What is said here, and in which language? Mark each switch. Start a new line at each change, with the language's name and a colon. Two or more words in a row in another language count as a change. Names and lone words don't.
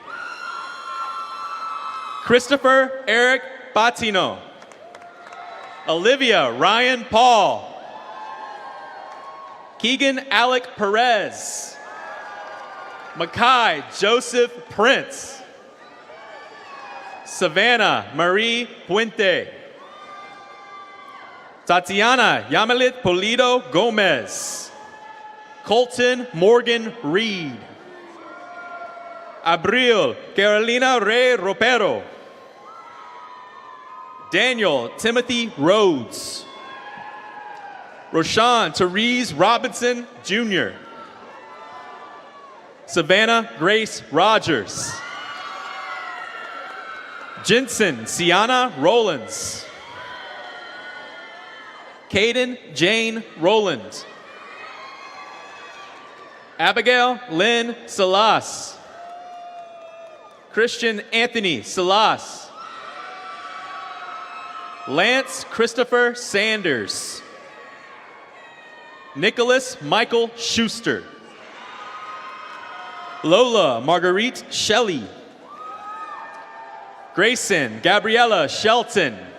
English: Christopher Eric Batino. Olivia Ryan Paul. Keegan Alec Perez. Makai Joseph Prince. Savannah Marie Puente. Tatiana Yamalit Polido Gomez. Colton Morgan Reed. Abril Carolina Rey Ropero. Daniel Timothy Rhodes. Roshan Therese Robinson Jr. Savannah Grace Rogers. Jensen Sienna Rollins. Caden Jane Rowland. Abigail Lynn Salas. Christian Anthony Salas. Lance Christopher Sanders. Nicholas Michael Schuster. Lola Marguerite Shelley. Grayson Gabriella Shelton.